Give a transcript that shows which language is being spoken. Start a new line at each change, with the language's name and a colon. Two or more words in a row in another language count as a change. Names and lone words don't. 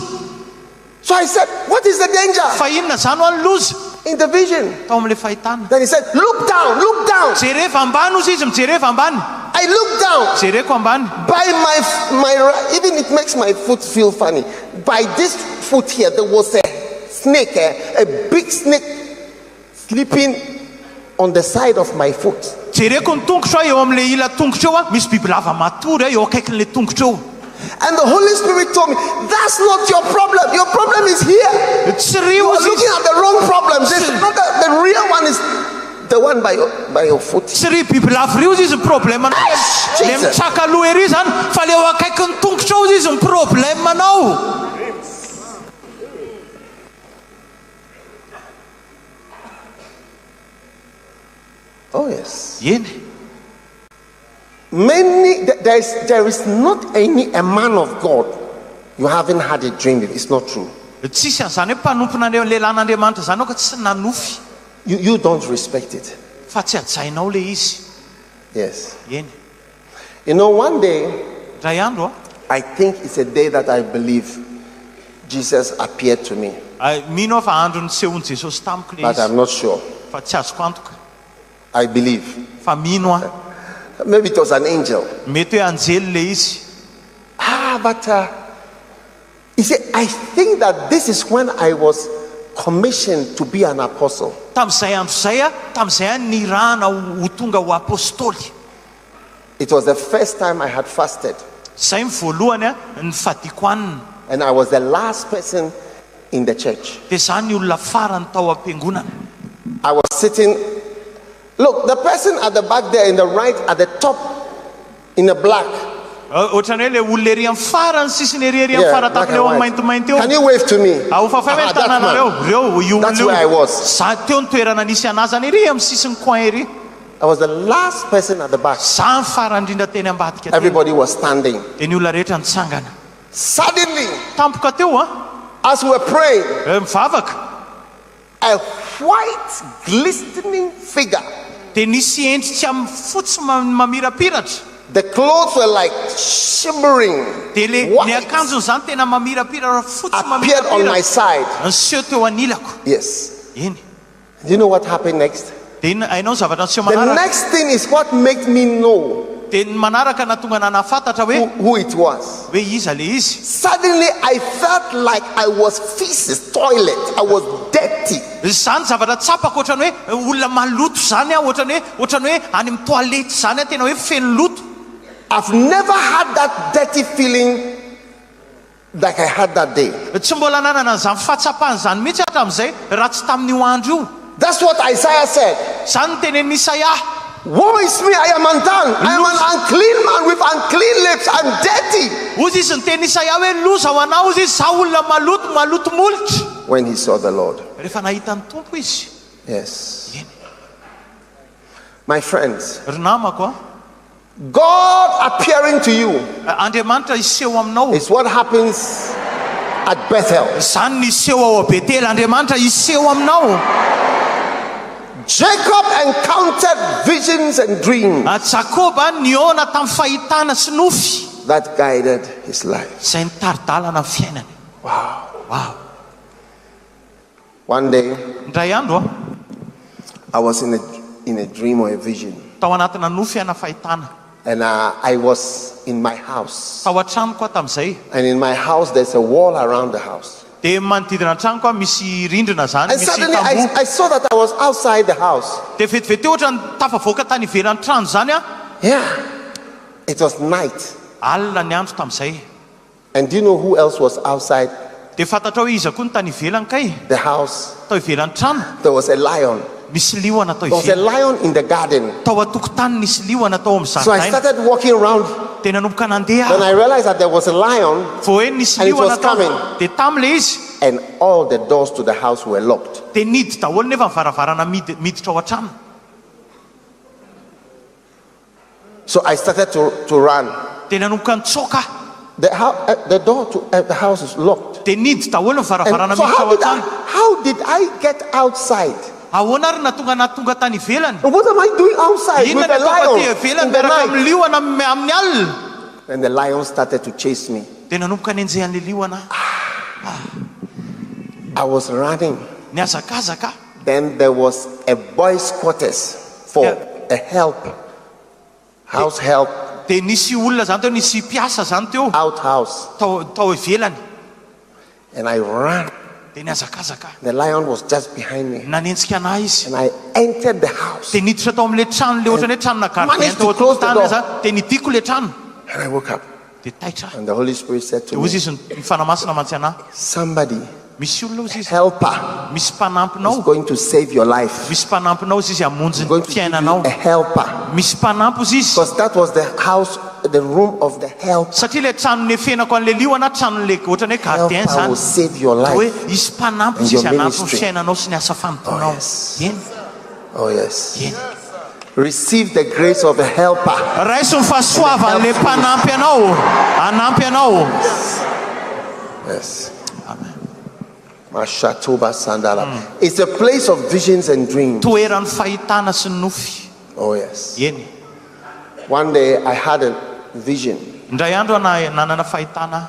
English: So I said, what is the danger?
Malagasy: Fa inona zany ho an'ny loza?
English: In the vision.
Malagasy: Tao amin'le fahitana.
English: Then he said, look down, look down.
Malagasy: Jereva ambany hozy izy mijereva ambany.
English: I looked down.
Malagasy: Jereko ambany.
English: By my even it makes my foot feel funny. By this foot here, there was a snake, a big snake sleeping on the side of my foot.
Malagasy: Jereko ny tongotra eo amin'le ila tongotra eo misy bibilava matory eo akaikin'le tongotra eo.
English: And the Holy Spirit told me, that's not your problem. Your problem is here.
Malagasy: Tsy
English: You
Malagasy: rio
English: are
Malagasy: izy.
English: looking at the wrong problem. This is not the real one is the one by your foot.
Malagasy: Tsy rio bibilava rio izy ny problemanao. Le Jesus. mitsaka aloha ery zany fa le eo akaikin'ny tongotra eo izy ny problemanao.
English: Oh yes.
Malagasy: Eny.
English: There is not a man of God you haven't had a dream with. It's not true.
Malagasy: Tsisy an'izany hoe mpanompona lehilahin'Andriamanitra zany ao ka tsy nanofy.
English: You don't respect it.
Malagasy: Fa tsy ajainao le izy.
English: Yes.
Malagasy: Eny.
English: You know, one day,
Malagasy: Ray andro
English: I think it's a day that I believe Jesus appeared to me,
Malagasy: mino aho fa andro nisehony Jesosy tamiko le
English: but
Malagasy: izy.
English: I'm not sure.
Malagasy: Fa tsy azoko antoka.
English: I believe.
Malagasy: Fa mino aho.
English: Maybe it was an angel.
Malagasy: Mety hoe anjely le izy.
English: But you see, I think that this is when I was commissioned to be an apostle.
Malagasy: Tamin'izay andro zay tamin'izay nirahana ho tonga ho apôstôly.
English: It was the first time I had fasted,
Malagasy: Zay ny voalohany ny fadiko hanina.
English: and I was the last person in the church.
Malagasy: Dia zany ny olona farany tao am-piangonana.
English: I was sitting. Look, the person at the back there in the right, at the top, in the black,
Malagasy: ohatrany hoe le olona ery amin'ny farany sisiny ery amin'ny
English: Yeah,
Malagasy: fara
English: black
Malagasy: tapiny eo
English: and
Malagasy: amin'ny
English: white.
Malagasy: maintimainty eo.
English: Can you wave to me?
Malagasy: Ahofafay hoe
English: that
Malagasy: tananareo
English: man.
Malagasy: reo io
English: That's where I
Malagasy: olona io.
English: was.
Malagasy: Za teo ny toerana nisy anazany ery amin'ny sisiny coin ery.
English: I was the last person at the back.
Malagasy: Za ny farany indrindra teny ambadika teny.
English: Everybody was standing.
Malagasy: Dia ny olona rehetra nitsangana.
English: Suddenly,
Malagasy: Tampoka teo
English: as we were praying,
Malagasy: mivavaka.
English: a white glistening figure.
Malagasy: Dia nisy endritsy amin'ny fotsy mamirapiratra.
English: The clothes were like shimmering.
Malagasy: Dia le ny
English: White
Malagasy: akanjony zany tena mamirapiratra fotsy
English: appeared on my
Malagasy: mamirapiratra.
English: side.
Malagasy: Nseho teo anilako.
English: Yes.
Malagasy: Eny.
English: Do you know what happened next?
Malagasy: Dia hainao ny zavatra nseho
English: The
Malagasy: manaraka.
English: next thing is what made me know
Malagasy: Dia ny manaraka natonga nanafantatra
English: who it was.
Malagasy: hoe iza le izy.
English: Suddenly, I felt like I was feces, toilet. I was dirty.
Malagasy: Zany zavatra tsapako ohatrany hoe olona maloto zany ohatrany hoe any amin'ny toalety zany tena hoe feno loto.
English: I've never had that dirty feeling like I had that day.
Malagasy: Tsy mbola nanana an'izany fahatsapany zany mihitsy hatramin'izay raha tsy tamin'io andro io.
English: That's what Isaiah said.
Malagasy: Zany ny tenenin'ny Isaia.
English: Woe is me, I am undone. I am an unclean man with unclean lips. I'm dirty.
Malagasy: Ozy izy ny teny Isaia hoe loza ho anao izy za olona maloto molitra.
English: When he saw the Lord.
Malagasy: Rehefa nahita ny tompo izy.
English: Yes. My friends,
Malagasy: Ry namako
English: God appearing to you
Malagasy: Andriamanitra iseho aminao.
English: is what happens at Bethel.
Malagasy: Zany niseho ao a Betely. Andriamanitra iseho aminao.
English: Jacob encountered visions and dreams
Malagasy: Jakoba niona tamin'ny fahitana sy nofy.
English: that guided his life.
Malagasy: Izay nitaridalana ny fiainany.
English: Wow. One day,
Malagasy: Ndray andro
English: I was in a dream or a vision,
Malagasy: tao anatina nofy ana fahitana.
English: and I was in my house.
Malagasy: Tao an-tranoko tamin'izay.
English: And in my house, there's a wall around the house.
Malagasy: Dia manodidina an-tranoko misy rindrina zany,
English: And
Malagasy: misy
English: suddenly,
Malagasy: tamboho.
English: I saw that I was outside the house.
Malagasy: Dia vetivety ohatra ny tafavoaka tany ivelan'ny trano zany
English: Yeah, it was night.
Malagasy: alina ny andro tamin'izay.
English: And do you know who else was outside
Malagasy: Dia fantatra hoe iza koa ny tany ivelany kay.
English: the house?
Malagasy: Tao ivelan'ny trano
English: There was a lion.
Malagasy: misy liona tao
English: There was a
Malagasy: ivelany.
English: lion in the garden.
Malagasy: Tao atokotany nisy liona tao amin'ny
English: So I
Malagasy: zaridaina.
English: started walking around.
Malagasy: Dia nanomboka
English: Then
Malagasy: nandeha.
English: I realized that there was a lion,
Malagasy: Vao hoe nisy
English: And it was
Malagasy: liona tao.
English: coming.
Malagasy: Dia tamile izy.
English: and all the doors to the house were locked.
Malagasy: Dia nidy daholo nefa ny varavarana miditra ao an-trano.
English: So I started to run.
Malagasy: Dia nanomboka nitsoaka.
English: The door to the house is locked.
Malagasy: Dia nidy daholo ny
English: And
Malagasy: varavarana
English: so
Malagasy: miditra ao an-trano.
English: how did I get outside?
Malagasy: Ahoana ary natonga tany ivelany.
English: And what am I doing outside with
Malagasy: Inona
English: the
Malagasy: ny ataoko aty
English: lion
Malagasy: ivelany
English: in the
Malagasy: miaraka
English: night?
Malagasy: amin'ny liona amin'ny alina.
English: And the lion started to chase me.
Malagasy: Dia nanomboka nenjehan'le liona.
English: I was running.
Malagasy: Niazakazaka.
English: Then there was a boys' quarters for a help, house help,
Malagasy: Dia nisy olona zany teo, nisy mpiasa zany teo
English: outhouse.
Malagasy: tao ivelany.
English: And I ran.
Malagasy: Dia niazakazaka.
English: The lion was just behind me.
Malagasy: Nanentsika anahy izy.
English: And I entered the house.
Malagasy: Dia niditra tao amin'le trano le ohatrany hoe tranona gardien
English: Managed
Malagasy: tao
English: to close the
Malagasy: atokotany
English: door.
Malagasy: za. Dia nidiko le trano.
English: And I woke up.
Malagasy: Dia taitra.
English: And the Holy Spirit said to
Malagasy: Dia ozy
English: me,
Malagasy: izy ny fanamasina mantsy anahy.
English: somebody,
Malagasy: Misy olona ozy izy.
English: helper,
Malagasy: Misy
English: is
Malagasy: mpanampinao.
English: going to save your life.
Malagasy: Misy mpanampinao izy hamonjy
English: Going
Malagasy: ny
English: to give you
Malagasy: fiainanao.
English: a helper.
Malagasy: Misy mpanampy izy izy.
English: Because that was the house, the room of the helper.
Malagasy: Satria le tranon'ny efenako an'le liona tranon'le ohatrany hoe gardien
English: Helper will
Malagasy: zany.
English: save your
Malagasy: Hoe
English: life.
Malagasy: isy mpanampy
English: And
Malagasy: izy
English: your
Malagasy: hanampy ny
English: ministry.
Malagasy: fiainanao sy ny asa fanomponao.
English: yes.
Malagasy: Eny,
English: Oh, yes.
Malagasy: eny.
English: Receive the grace of a helper.
Malagasy: Raiso ny fahasoavan'le mpanampy anao. Hanampy anao.
English: Yes. Mashatoba Sandala. It's a place of visions and dreams.
Malagasy: Toeran'ny fahitana sy ny nofy.
English: Oh, yes.
Malagasy: Eny.
English: One day I had a vision.
Malagasy: Indray andro nanana fahitana.